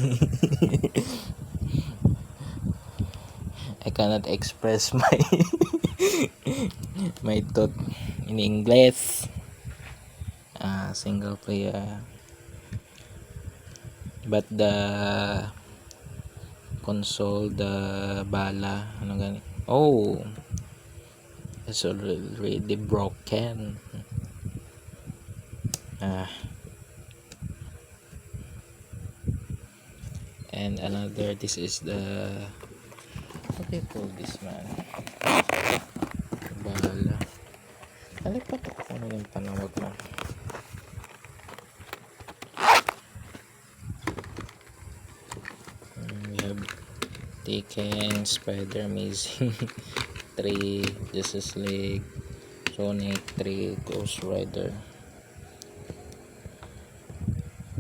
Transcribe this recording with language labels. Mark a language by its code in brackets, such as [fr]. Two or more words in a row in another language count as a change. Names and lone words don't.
[en] I cannot express my my thought in English. Single player, but the console, the bala, [hil] ano gani? [en] Oh, it's already broken. And another, this is the, what do you call this, man? Bala. [hil] Nalipat ako kung ano yung panawag mo. [en] We have Tekken, Spider Amazing 3, Justice League, Sonic 3, Ghost Rider.